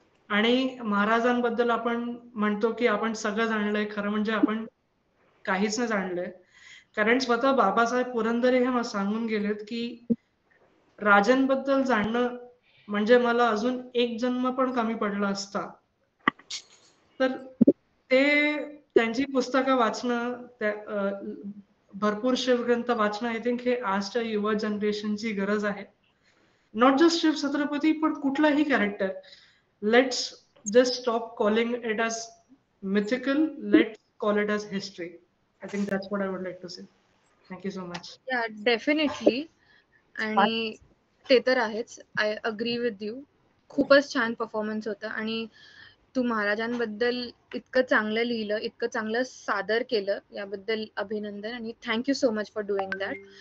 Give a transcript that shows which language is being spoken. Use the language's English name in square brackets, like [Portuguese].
[Marathi] आणि महाराजांबद्दल आपण म्हणतो की आपण सगळं जाणलंय, खरं म्हणजे आपण काहीच नाही जाणलंय, कारण स्वतः बाबासाहेब पुरंदरे हे सांगून गेलेत की राजांबद्दल जाणणं म्हणजे मला अजून एक जन्म पण कमी पडला असता. तर ते त्यांची पुस्तकं वाचणं, भरपूर शिवग्रंथ वाचणं, [English] I think [Marathi] हे आजच्या युवा जनरेशनची गरज आहे. [English] not just Shiv Chhatrapati, [Marathi] पण कुठलाही [English] Character. Let's just stop calling it as mythical, let's call it as history. I think that's what I would like to say. Thank you so much. Yeah definitely, [Marathi] आणि ते तर आहेच, [English] I agree with you. [Marathi] खूपच छान performance होता आणि तू महाराजांबद्दल इतकं चांगलं लिहिलं, इतकं चांगलं सादर केलं, याबद्दल अभिनंदन आणि [English] Thank you so much for doing that.